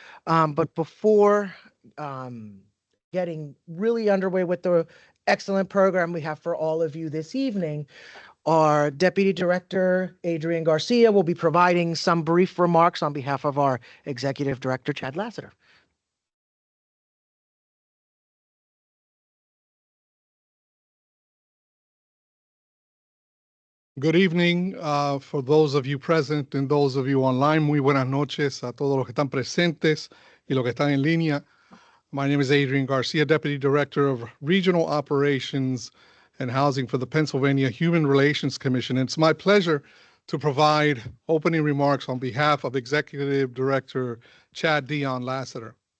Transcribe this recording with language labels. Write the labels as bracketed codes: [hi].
[en] But before getting really underway with the excellent program we have for all of you this evening, our Deputy Director, Adrian Garcia, will be providing some brief remarks on behalf of our Executive Director, Chad Lassiter. Good evening for those of you present and those of you online. [es] Muy buenas noches a todos los que están presentes y los que están en línea. [en] My name is Adrian Garcia, Deputy Director of Regional Operations and Housing for the Pennsylvania Human Relations Commission. And it's my pleasure to provide opening remarks on behalf of Executive Director Chad Dion Lassiter.